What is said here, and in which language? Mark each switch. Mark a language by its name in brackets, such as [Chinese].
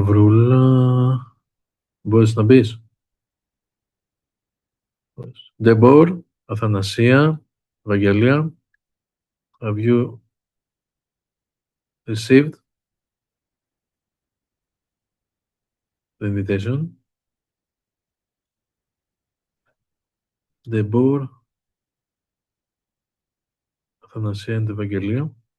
[Greek] Σταυρούλα, μπορείς να μπεις? [English] Ντεμπόρ, Αθανασία, Βαγγελία, have you received the invitation? [Greek] Ντεμπόρ, Αθανασία and Βαγγελία.